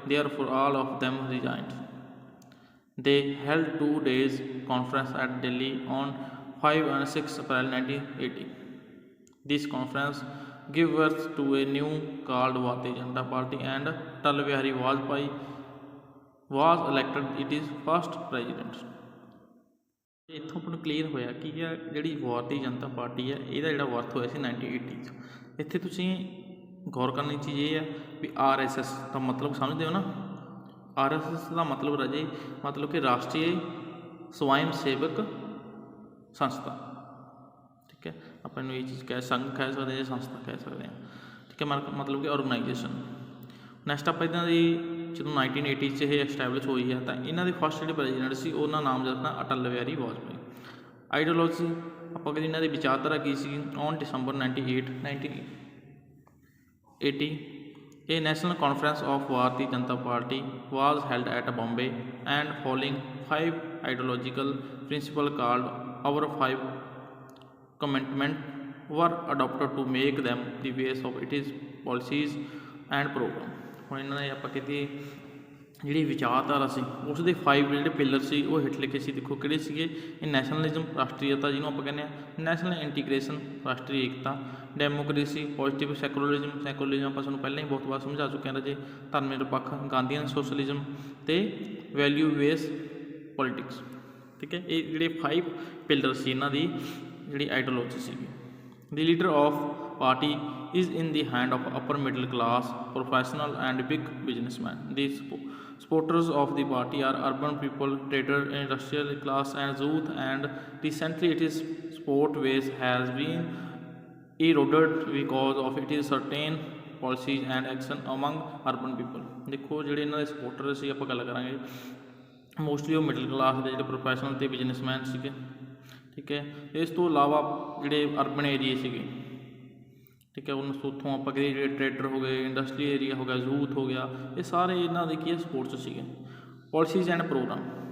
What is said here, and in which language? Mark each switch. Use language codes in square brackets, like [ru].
[en] Therefore, all of them resigned. They held 2 days conference at Delhi on 5 and 6 April 1980. This conference give birth to a new called Bharatiya Janata Party, and Atal Bihari Vajpayee was elected its first president. [pa] ਇੱਥੋਂ ਆਪਾਂ ਨੂੰ clear ਹੋਇਆ ਕਿ ਜਿਹੜੀ Bharatiya Janata party ਹੈ ਇਹਦਾ ਜਿਹੜਾ birth ਹੋਇਆ ਸੀ 1980 'ਚ। ਇੱਥੇ ਤੁਸੀਂ ਗੌਰ ਕਰਨ ਦੀ ਚੀਜ਼ ਇਹ ਹੈ ਵੀ RSS ਦਾ ਮਤਲਬ ਸਮਝਦੇ ਹੋ ਨਾ। RSS ਦਾ ਮਤਲਬ ਰਾਜੇ ਮਤਲਬ ਕਿ ਰਾਸ਼ਟਰੀ ਸਵੈਮ ਸੇਵਕ ਸੰਸਥਾ। ਠੀਕ ਹੈ, ਆਪਾਂ ਨੂੰ ਇਹ ਚੀਜ਼ ਸੰਘ ਕਹਿ ਸਕਦੇ ਹਾਂ ਜਾਂ ਸੰਸਥਾ ਕਹਿ ਸਕਦੇ ਹਾਂ। ਠੀਕ ਹੈ, ਮਤਲਬ ਕਿ ਔਰਗਨਾਈਜੇਸ਼ਨ। ਨੈਕਸਟ ਆਪਾਂ ਇਹਨਾਂ ਦੀ ਜਦੋਂ 1980 'ਚ ਇਹ ਐਸਟੈਬਲਿਸ਼ ਹੋਈ ਹੈ ਤਾਂ ਇਹਨਾਂ ਦੇ ਫਸਟ ਜਿਹੜੇ ਪ੍ਰੈਜ਼ੀਡੈਂਟ ਸੀ ਉਹਨਾਂ ਨਾਮ ਦਿੱਤਾ ਅਟਲ ਬਿਹਾਰੀ ਵਾਜਪੇਈ। ਆਈਡੀਓਲੋਜੀ ਆਪਾਂ ਕਹਿੰਦੇ ਇਹਨਾਂ ਦੀ ਵਿਚਾਰਧਾਰਾ ਕੀ ਸੀ। [en] On December 98, 1980 a national conference of Bharatiya Janata Party was held at Bombay, and following 5 ideological principles called our 5 commitments were adopted to make them the base of its policies and program। [pa] ਹੁਣ ਇਹਨਾਂ ਨੇ ਆਪਾਂ ਕਹਿੰਦੇ ਜਿਹੜੀ ਵਿਚਾਰਧਾਰਾ ਸੀ ਉਸ ਦੇ 5 ਜਿਹੜੇ ਪਿਲਰ ਸੀ ਉਹ ਹੇਠ ਲਿਖੇ ਸੀ। ਦੇਖੋ ਕਿਹੜੇ ਸੀਗੇ। ਇਹ ਨੈਸ਼ਨਲਿਜ਼ਮ ਰਾਸ਼ਟਰੀਅਤਾ ਜਿਹਨੂੰ ਆਪਾਂ ਕਹਿੰਦੇ ਹਾਂ, ਨੈਸ਼ਨਲ ਇੰਟੀਗ੍ਰੇਸ਼ਨ ਰਾਸ਼ਟਰੀ ਏਕਤਾ, ਡੈਮੋਕ੍ਰੇਸੀ, ਪੋਜ਼ੀਟਿਵ ਸੈਕੂਲਰਿਜ਼ਮ ਆਪਾਂ ਤੁਹਾਨੂੰ ਪਹਿਲਾਂ ਹੀ ਬਹੁਤ ਵਾਰ ਸਮਝਾ ਚੁੱਕੇ ਹਾਂ ਰਾਜੇ, ਧਰਮ ਨਿਰਪੱਖ, ਗਾਂਧੀਅਨ ਸੋਸ਼ਲਿਜ਼ਮ ਅਤੇ ਵੈਲਿਊ ਬੇਸ ਪੋਲੀਟਿਕਸ। ਠੀਕ ਹੈ, ਇਹ ਜਿਹੜੇ 5 ਪਿਲਰ ਸੀ ਇਹਨਾਂ ਦੀ ਜਿਹੜੀ ਆਈਡੀਓਲੋਜੀ ਸੀਗੀ। [en] The leader of party is in the hand of upper middle class, professional and big businessmen. The supporters of the party are urban people, traders, industrial class and youth, and recently its support base has been eroded because of its certain policies and action among urban people। [pa] ਦੇਖੋ ਜਿਹੜੇ ਇਹਨਾਂ ਦੇ supporter ਸੀ ਆਪਾਂ ਗੱਲ ਕਰਾਂਗੇ mostly ਉਹ middle class ਦੇ ਜਿਹੜੇ ਪ੍ਰੋਫੈਸ਼ਨਲ ਅਤੇ ਬਿਜ਼ਨਸਮੈਨ ਸੀਗੇ। ਠੀਕ ਹੈ, ਇਸ ਤੋਂ ਇਲਾਵਾ ਜਿਹੜੇ ਅਰਬਨ ਏਰੀਏ ਸੀਗੇ। ਠੀਕ ਹੈ, ਉੱਥੋਂ ਆਪਾਂ ਕਹਿੰਦੇ ਜਿਹੜੇ ਟਰੇਡਰ ਹੋ ਗਏ, ਇੰਡਸਟਰੀ ਏਰੀਆ ਹੋ ਗਿਆ, ਯੂਥ ਹੋ ਗਿਆ, ਇਹ ਸਾਰੇ ਇਹਨਾਂ ਦੇ ਕੀ ਹੈ ਸਪੋਰਟ 'ਚ ਸੀਗੇ। [en] Policies and program.